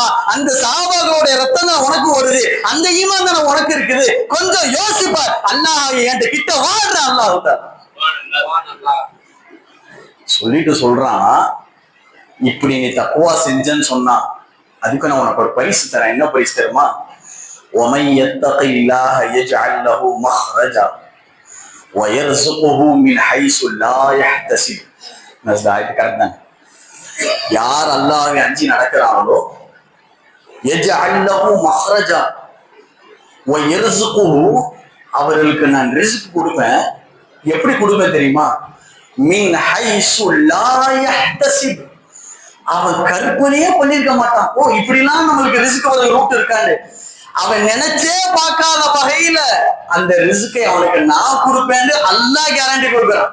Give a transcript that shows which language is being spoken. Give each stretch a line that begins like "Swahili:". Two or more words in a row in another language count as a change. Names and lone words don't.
Tamil: அந்த சஹாபாக்களுடைய ரத்தம் தான் உனக்கு ஓடுது, அந்த ஈமான் தானே உனக்கு இருக்குது, கொஞ்சம் யோசிப்பார். அல்லாஹ் என்கிட்ட கிட்ட வாழ்ற அல்லாஹ் சொல்லிட்டு சொல்றான், இப்படி நீ தக்குவா செஞ்சன்னு சொன்னா அதுக்கு நான் உனக்கு ஒரு பரிசு தரேன். என்ன பரிசு தெரியுமா?
Arabic: وَمَن يَتَّقِ اللَّهَ يَجْعَل لَّهُ مَخْرَجًا وَيَرْزُقْهُ مِنْ حَيْثُ لَا يَحْتَسِبُ.
Tamil: யார் அல்லாஹ்வை அஞ்சி நடக்கிறாங்களோ,
Arabic: يَجْعَل لَّهُ مَخْرَجًا وَيَرْزُقْهُ,
Tamil: அவர்களுக்கு நான் ரிஸ்க் கொடுப்பேன். எப்படி கொடுப்பேன் தெரியுமா?
Arabic: من حيث لا يحتسب,
Tamil: அவன் கற்பனையே பண்ணிருக்க மாட்டான். ஓ இப்படிலாம் நம்மளுக்கு ரிஸ்க் வர ரூட் இருக்காது, அவன் நினைச்சே பார்க்காத வகையில அந்த ரிஸ்கை அவனுக்கு நான் கொடுப்பேன்னு அல்லாஹ் கேரண்டி கொடுக்குறான்.